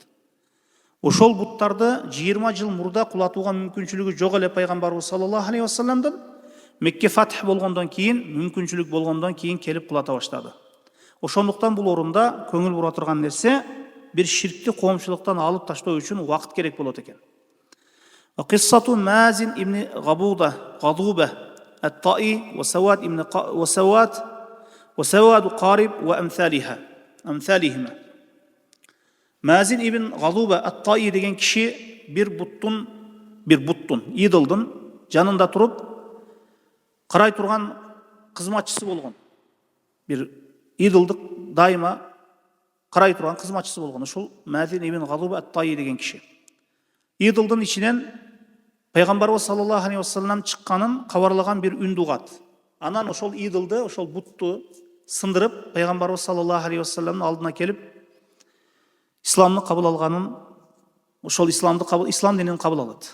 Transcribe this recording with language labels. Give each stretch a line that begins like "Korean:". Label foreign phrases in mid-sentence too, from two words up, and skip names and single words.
Kyrgyz: Ошол буттарды 20 жыл мурда кулатууга мүмкүнчүлүгү жок эле пайгамбарыбыз
Arabic: صلى الله عليه وسلم
Kyrgyz: Мекке фатх болгондон кийин, мүмкүнчүлүк болгондон кийин келип кулата баштады. Ошондуктан бул орунда көңүл бура турган нерсе бир ширкти коомчулуктан алып таштоо үчүн убакыт керек болот экен.
Arabic: قصة مازن بن غضوبة الطائي وسواد بن قارب وأمثالهما.
Kyrgyz: Mazin ibn Ghaduba at-Ta'i деген киши бир буттун, идолдун жанында туруп карай турган кызматчысы болгон. Бир идолдук дайыма карай турган кызматчысы болгон. Ушул Mazin ibn Ghaduba at-Ta'i деген киши. идылдын ичинен пайгамбарыбыз
Arabic: صلى الله عليه وسلم
Kyrgyz: чыкканын кабарлаган бир үндү угат. Анан ошол идылды, ошол бутту сындырып, пайгамбарыбыз
Arabic: صلى الله عليه وسلم
Kyrgyz: алдына келип, исламды кабыл алганын, ошол ислам динин кабыл алат.